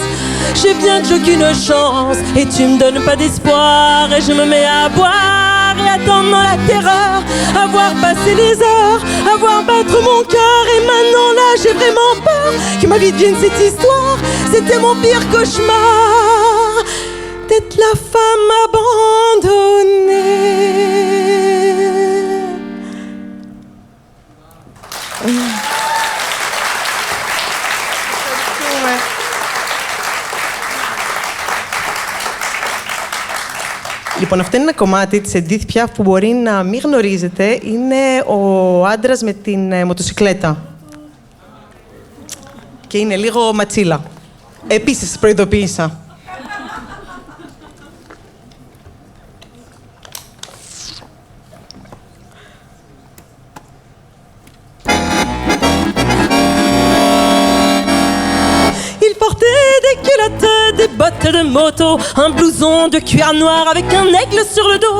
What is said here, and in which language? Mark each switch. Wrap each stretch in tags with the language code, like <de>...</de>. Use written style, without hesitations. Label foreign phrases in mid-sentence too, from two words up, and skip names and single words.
<fr>Je sais bien que j'ai qu'une chance et tu me donnes pas d'espoir, et je me mets à boire et attendre dans la terreur, à voir passer les heures, à voir battre mon cœur. Et maintenant là j'ai vraiment peur que ma vie devienne cette histoire. C'était mon pire cauchemar d'être la femme abandonnée.</fr> <el>Λοιπόν, αυτό είναι ένα κομμάτι της Edith Piaf που μπορεί να μην γνωρίζετε. Είναι ο άντρας με την μοτοσικλέτα. Και είναι λίγο ματσίλα. Επίσης, προειδοποίησα.</el> <fr>Des bottes de moto, un blouson de cuir noir avec un aigle sur le dos.</fr>